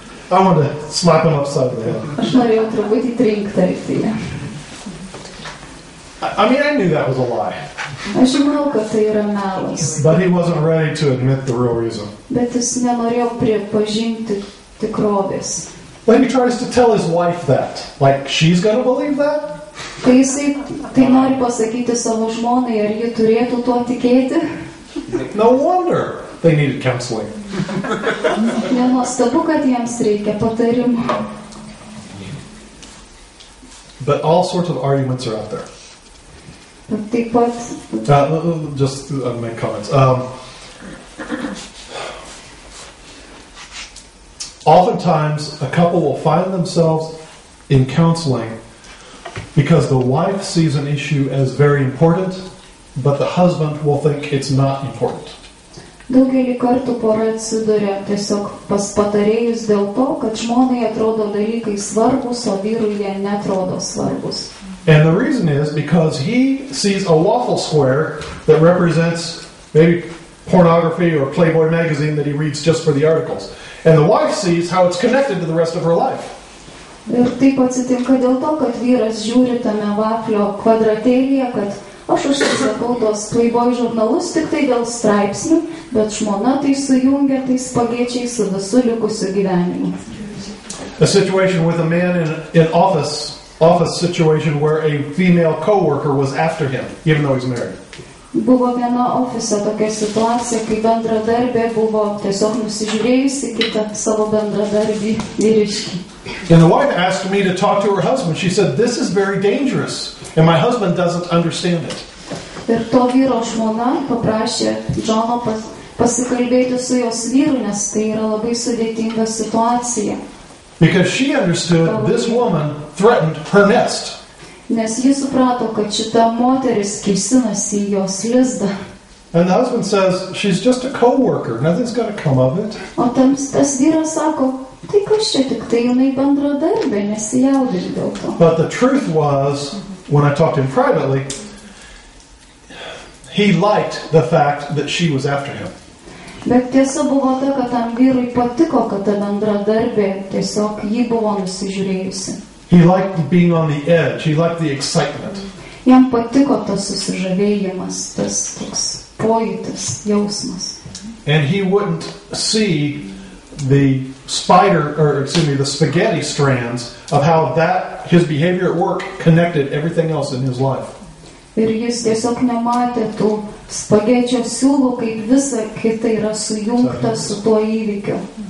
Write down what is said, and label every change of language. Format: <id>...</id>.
<en>I want to slap him upside the head.</en> <lt>Aš norėjau truputį trinktelti.</lt> <en>I mean, I knew that was a lie.</en> <lt>Aš žinau, kad tai yra melas.</lt> <en>But he wasn't ready to admit the real reason.</en> <lt>Bet jis nenorėjo pripažinti tikrovės.</lt> <en>Then he tries to tell his wife that. Like, she's going to believe that?</en> <lt>Kai jisai tai nori pasakyti savo žmonai, ar ji turėtų tuo tikėti?</lt> <en>No wonder they needed counseling.</en> <lt>Nenuostabu, kad jiems reikia patarimo.</lt> <en>But all sorts of arguments are out there.</en> <lt>Bet taip pat</lt> <en>Just make comments. Oftentimes, a couple will find themselves in counseling because the wife sees an issue as very important, but the husband will think it's not important.</en> <lt>daugelį kartų pora atsiduria tiesiog pas patarėjus dėl to, kad žmonai atrodo dalykai svarbus, o vyrui jie netrodo svarbus.</lt> <en>And the reason is because he sees a waffle square that represents maybe pornography or Playboy magazine that he reads just for the articles. And the wife sees how it's connected to the rest of her life.</en> <lt>Ir taip atsitinka dėl to, kad vyras žiūri tame vaflio kvadratėlyje, kad aš užsisakau tos Playboy žurnalus tik tai dėl straipsnių, bet žmona tai sujungia tais spagėčiais su visu likusiu gyvenimu.</lt> <en>A situation with a man in office situation where a female co-worker was after him, even though he's married.</en> <lt>Buvo viena ofise tokia situacija, kai bendradarbė buvo tiesiog nusižiūrėjusi kitą savo bendradarbį vyriškį.</lt> <en>And the wife asked me to talk to her husband. She said, "This is very dangerous, and my husband doesn't understand it."</en> <lt>Ir to vyro žmona paprašė Džono pasikalbėti su jos vyru, nes tai yra labai sudėtinga situacija.</lt> <en>Because she understood this woman threatened her nest.</en> <lt>Nes ji suprato, kad šita moteris kėsinasi į jos lizdą.</lt> <en>And the husband says, "She's just a co-worker. Nothing's going to come of it."</en> <lt>O tas vyras sako, tai kas čia tik tai jinai bendradarbė, nesijaudink dėl to.</lt> <en>But the truth was, when I talked to him privately, he liked the fact that she was after him.</en> <lt>Bet tiesa buvo ta, kad tam vyrui patiko, kad ta bendradarbė tiesiog jį buvo nusižiūrėjusi.</lt> <en>He liked being on the edge. He liked the excitement.</en> <lt>Jam patiko tas susižavėjimas, tas toks pojūtis, jausmas.</lt> <en>And he wouldn't see the the spaghetti strands of how his behavior at work connected everything else in his life.</en> <lt>Ir jis tiesiog nematė tų spagečio siūlų, kaip visa kita yra sujungta su tuo įvykiu.</lt>